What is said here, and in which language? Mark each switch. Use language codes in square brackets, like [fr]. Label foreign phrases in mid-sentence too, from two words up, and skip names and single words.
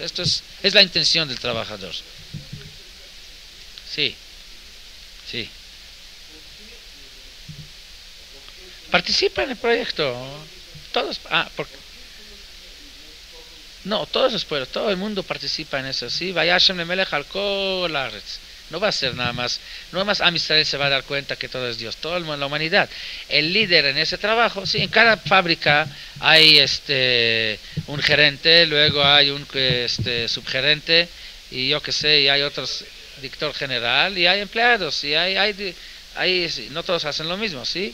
[es] Esto es la intención del trabajador. Sí. Participa en el proyecto. Todos. No, todos los pueblos, todo el mundo participa en eso. Sí, [he] וישם למלך על כל הארץ. [es] No va a ser nada más Am Israel se va a dar cuenta que todo es Dios, toda la humanidad. El líder en ese trabajo, sí, en cada fábrica hay un gerente, luego hay un subgerente, y yo qué sé, y hay otros, director general, y hay empleados, y hay no todos hacen lo mismo, ¿sí?